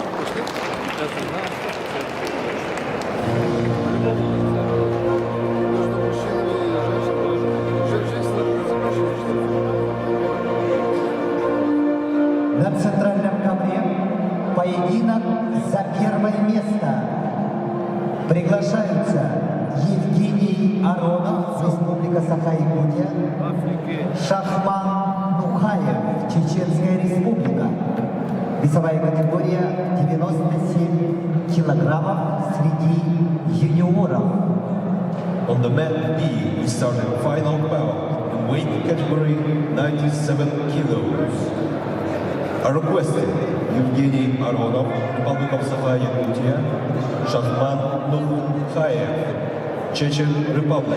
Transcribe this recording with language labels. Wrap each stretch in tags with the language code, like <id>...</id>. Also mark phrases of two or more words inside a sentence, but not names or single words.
<ru>Между мужчинами и женщинами. На центральном ковре поединок за первое место. Приглашаются Евгений Аронов, Республика Саха-Якутия, Шахман Нухаев, Чеченская Республика. Весовая категория 97 килограммов среди юниоров.</ru> <en>On the mat B, we start the final bout in weight category 97 kilos. Are requested Евгений Аронов, Republic of Sakha-Yakutia, Shahman Nurkhayev, Chechen Republic.</en>